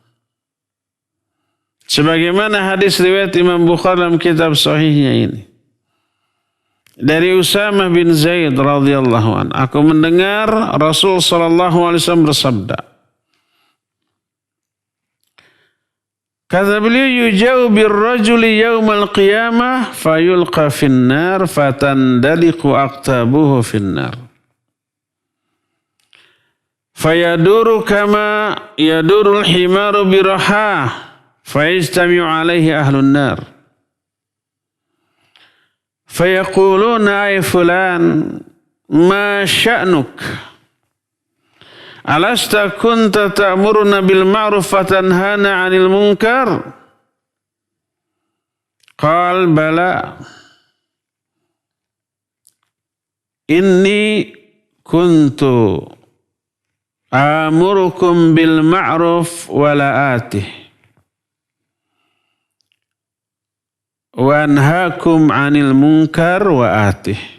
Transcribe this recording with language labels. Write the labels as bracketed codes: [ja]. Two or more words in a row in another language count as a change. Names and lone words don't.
[id] Sebagaimana hadis riwayat Imam Bukhari dalam kitab Sahihnya ini. Dari Usamah bin Zaid [ar] رضي الله عنه, [id] aku mendengar Rasul [ar] صلى الله عليه وسلم [id] bersabda. Kata beliau, [ar] يجاء بالرجل يوم القيامة فيلقى في النار فتندلق أقتابه في النار. فيدور كما يدور الحمار بالرحى فيجتمع عليه أهل النار. فيقولون أي فلان ما شأنك ألست كنت تأمرنا بالمعروف وتنهانا عن المنكر قال بلى إني كنت آمركم بالمعروف ولا آتيه وأنهاكم عن المنكر وآتيه.